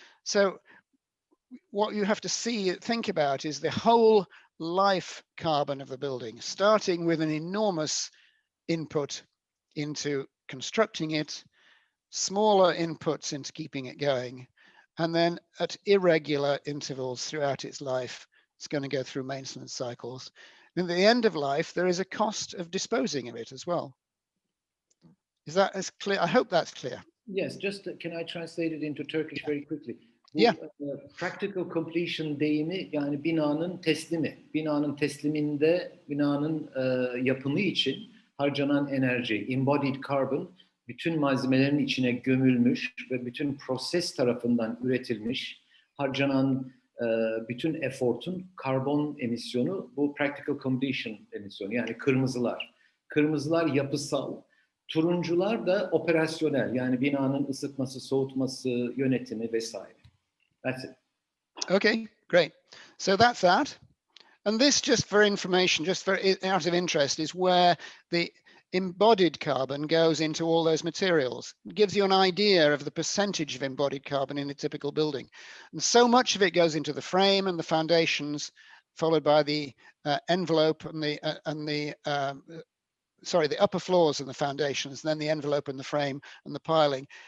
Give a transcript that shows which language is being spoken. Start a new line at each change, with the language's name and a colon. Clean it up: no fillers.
English: So what you have to think about is the whole life carbon of the building, starting with an enormous input into constructing it, smaller inputs into keeping it going, and then at irregular intervals throughout its life, it's going to go through maintenance cycles. And at the end of life, there is a cost of disposing of it as well. Is that as clear? I hope that's clear. Yes, just can I translate it into Turkish very quickly?
Turkish: Bu
English: Yeah.
Turkish: Practical completion deyimi, yani binanın teslimi. Binanın tesliminde binanın yapımı için harcanan enerji, embodied carbon, bütün malzemelerin içine gömülmüş ve bütün proses tarafından üretilmiş, harcanan bütün effortun karbon emisyonu, bu practical completion emisyonu, yani kırmızılar. Kırmızılar yapısal, turuncular da operasyonel, yani binanın ısıtması, soğutması, yönetimi vesaire.
English: That's it. Okay, great. So that's that. And this, just for information, just for out of interest, is where the embodied carbon goes into all those materials. It gives you an idea of the percentage of embodied carbon in a typical building. And so much of it goes into the frame and the foundations, followed by the envelope and the upper floors and the foundations, then the envelope and the frame and the piling.